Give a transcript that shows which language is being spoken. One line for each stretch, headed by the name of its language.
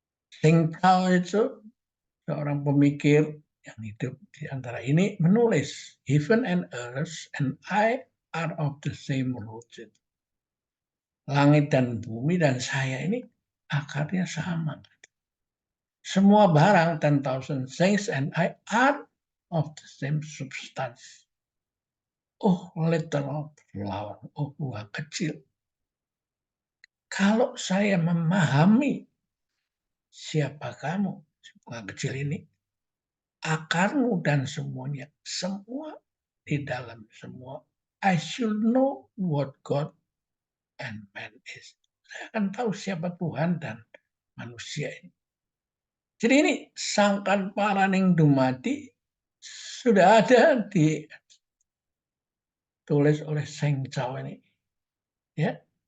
Indonesian: Sheng Cao itu seorang pemikir yang hidup di antara ini menulis,
English: Heaven and earth and I are of the same root.
Indonesian: Langit dan bumi dan saya ini akarnya sama. Semua barang,
English: 10,000 things and I are of the same substance. Oh, little flower.
Indonesian: Oh, buah kecil. Kalau saya memahami siapa kamu, buah kecil ini, akarmu dan semuanya, semua di dalam semua.
English: I should know what God and man is.
Indonesian: Saya akan tahu siapa Tuhan dan manusia ini. Jadi ini sangkan paraning dumadi sudah ada ditulis oleh Sheng Cao ini. Ya.